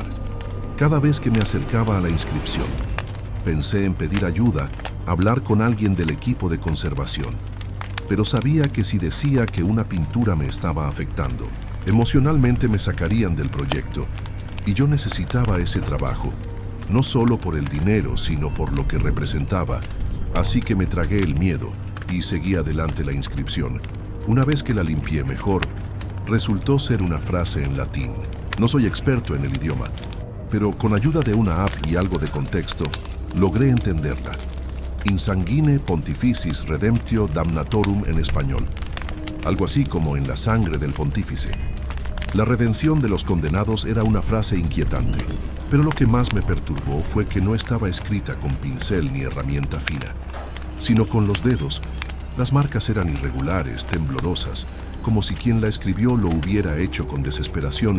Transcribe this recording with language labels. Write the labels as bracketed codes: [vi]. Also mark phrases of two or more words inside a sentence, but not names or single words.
[es] Cada vez que me acercaba a la inscripción, pensé en pedir ayuda, hablar con alguien del equipo de conservación, pero sabía que si decía que una pintura me estaba afectando, emocionalmente me sacarían del proyecto, y yo necesitaba ese trabajo, no solo por el dinero, sino por lo que representaba, así que me tragué el miedo y seguí adelante la inscripción. Una vez que la limpié mejor, resultó ser una frase en latín. No soy experto en el idioma, pero con ayuda de una app y algo de contexto, logré entenderla. [la] In sanguine pontificis redemptio damnatorum [es] en español, algo así como en la sangre del pontífice. La redención de los condenados era una frase inquietante, pero lo que más me perturbó fue que no estaba escrita con pincel ni herramienta fina, sino con los dedos. Las marcas eran irregulares, temblorosas, como si quien la escribió lo hubiera hecho con desesperación.